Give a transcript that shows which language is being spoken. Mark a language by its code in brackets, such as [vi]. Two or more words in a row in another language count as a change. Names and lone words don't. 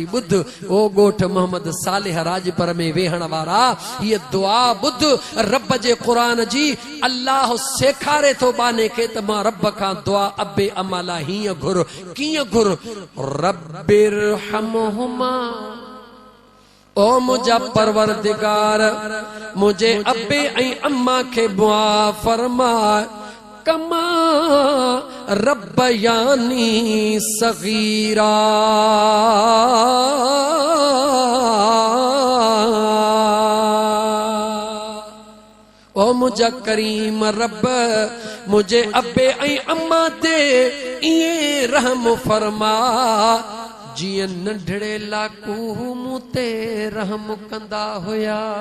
[sd] ॿुध ओ ॻोठ मोहम्मद सालेह राजपर में वेहण वारा हीअ दुआ ॿुध रब जे क़ुरान जी अल्लाह सेखारे थो बाने खे त मां रब खां दुआ अबे अम्मा लाइ हीअं घुर कीअं घुर रब्बिरहमहुमा ओ मुंहिंजा परवरदिगार मुंहिंजे अबे ऐं अम्मा खे दुआ फरमा कमा [ar] ربياني صغيرا [sd] ओ मुंहिंजा करीम रब मुंहिंजे अबे ऐं अम्मा ते ईअं रहम फरमा जीअं नंढड़े लाकू मूं ते रहम कंदा हुया।